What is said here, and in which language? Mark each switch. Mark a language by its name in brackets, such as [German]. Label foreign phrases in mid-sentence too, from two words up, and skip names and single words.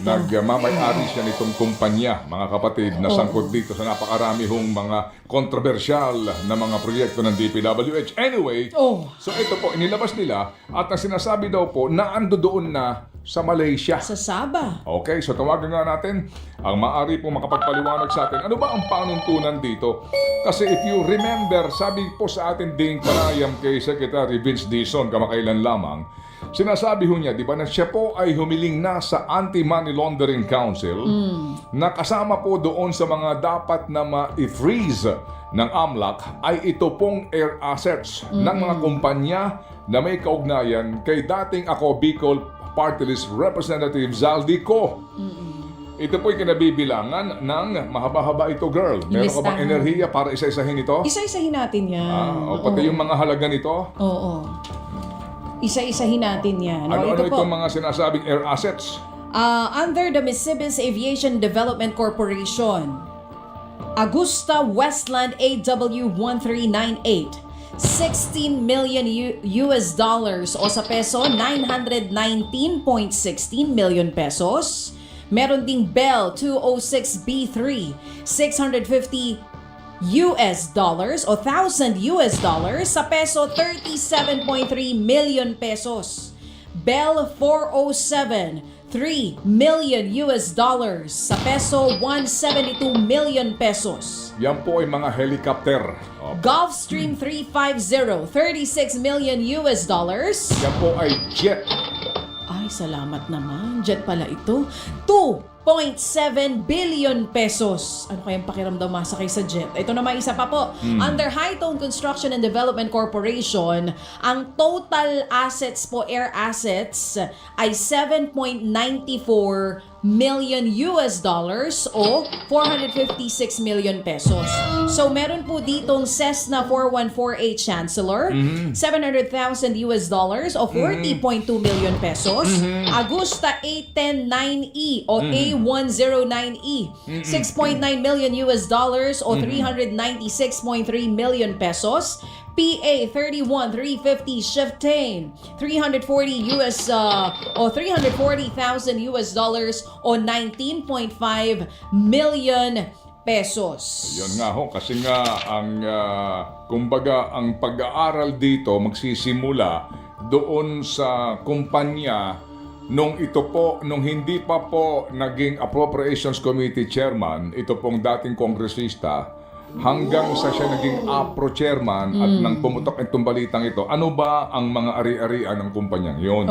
[Filipino] Nagmamayari siya nitong kumpanya, mga kapatid, na sangkot dito sa napakarami hong mga kontrobersyal na mga proyekto ng DPWH. [English] Anyway, so [Filipino] ito po, inilabas nila at ang sinasabi daw po na ando doon na sa Malaysia. Sa Sabah. Okay, so tawagan nga natin ang maaari po makapagpaliwanag sa atin. Ano ba ang panuntunan dito? Kasi [English] if you remember, [Filipino] sabi po sa atin ding panayam kay Secretary Vince Dizon kamakailan lamang, sinasabi ho niya, di ba, na siya po ay humiling na sa [English] Anti-Money Laundering Council [Filipino] na kasama po doon sa mga dapat na ma-freeze ng AMLAC ay ito pong [English] air assets [Filipino] ng mga kumpanya na may kaugnayan kay dating ako Bicol Party List Representative Zaldico. Ito po'y kinabibilangan ng mahaba-haba ito, girl. Meron ka bang enerhiya para isa-isahin ito? Isa-isahin natin yan. Pati yung mga halaga nito? Isa-isahin natin yan. Ano itong mga sinasabing air assets? [English] Under the Misibis Aviation Development Corporation, Augusta Westland AW1398. 16 million US dollars [Filipino] o sa [English] peso 919.16 million pesos. [Filipino] Meron ding [English] Bell 206B3 650 US dollars o 1,000 US dollars sa peso 37.3 million pesos. Bell 407 3 million US dollars sa peso 172 million pesos. [Filipino] Yan po ay mga helicopter. Opo. [English] Gulfstream 350 36 million US dollars. [Filipino] Yan po ay jet. Ay, salamat naman. Jet pala ito. 2.7 billion pesos. Ano kayang pakiramdam masakay sa jet? Ito naman isa pa po. Under Hightone Construction and Development Corporation, ang [English] total assets [Filipino] po, [English] air assets, [Filipino] ay 7.94 [English] million US dollars [Filipino] o 456 [English] million pesos. [Filipino] So meron po ditong Cessna 4148 Chancellor, 700,000 [English] US dollars [Filipino] o 40.2 [English] million pesos. Agusta A109E o A109E, 6.9 million US dollars o 396.3 million pesos. PA 31350 Chieftain 340 US o 340,000 US dollars o 19.5 million pesos. [Filipino] Yun nga ho, kasi nga ang kumbaga ang pag-aaral dito magsisimula doon sa kumpanya nung hindi pa po naging [English] Appropriations Committee Chairman, [Filipino] ito pong dating kongresista, hanggang sa siya naging APRO Chairman at nang pumutok itong balitang ito, ano ba ang mga ari-arian ng kumpanyang yon?